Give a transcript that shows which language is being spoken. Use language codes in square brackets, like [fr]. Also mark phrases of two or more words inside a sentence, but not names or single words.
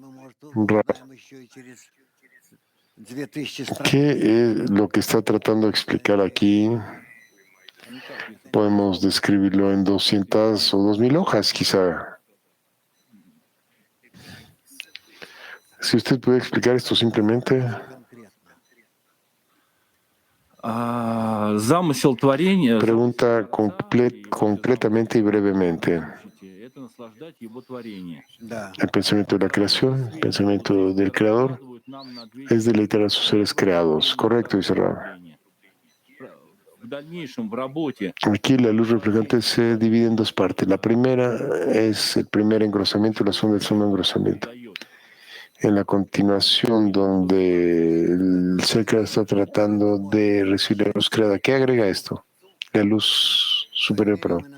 [es] ¿Qué es lo que está tratando de explicar aquí? Podemos describirlo en 200 o 2000 hojas, quizá. Si usted puede explicar esto simplemente. [ru] Замысел творения. [es] Pregunta concretamente y brevemente. [ru] Это наслаждать его творение. [es] El pensamiento de la creación, el pensamiento del creador, es deleitar a sus seres creados. Correcto, dice Rab. [ru] В дальнейшем в работе [es] Aquí la luz reflejante se divide en dos partes. La primera es el primer engrosamiento, la segunda es el segundo engrosamiento. En la continuación, donde el ser creado está tratando de recibir la luz creada, ¿qué agrega esto? La luz superior, perdón.